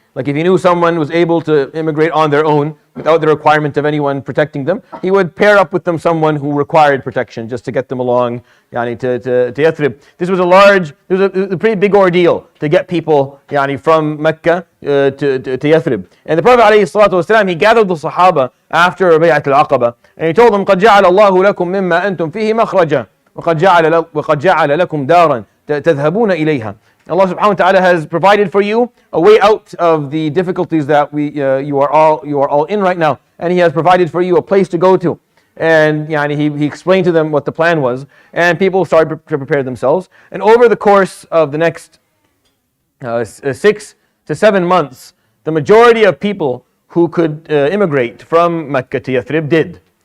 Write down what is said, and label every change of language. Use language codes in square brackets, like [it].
[en] Like if he knew someone was able to immigrate on their own without the requirement of anyone protecting them, he would pair up with them someone who required protection just to get them along to Yathrib. This was a pretty big ordeal to get people from Mecca to Yathrib. And the Prophet ﷺ, he gathered the Sahaba after Bay'at al-Aqaba and he told them, [ar] قَدْ جَعَلَ اللَّهُ لَكُم مِّمَّا أَنْتُمْ فِيهِ مَخْرَجًا وَقَدْ جَعَلَ لَكُمْ دَارًا تَذْهَبُونَ إِلَيْهَا. [en] Allah subhanahu wa ta'ala has provided for you a way out of the difficulties that you are all in right now. And He has provided for you a place to go to. And he explained to them what the plan was. And people started to prepare themselves. And over the course of the next 6 to 7 months, the majority of people who could immigrate from Mecca to Yathrib did.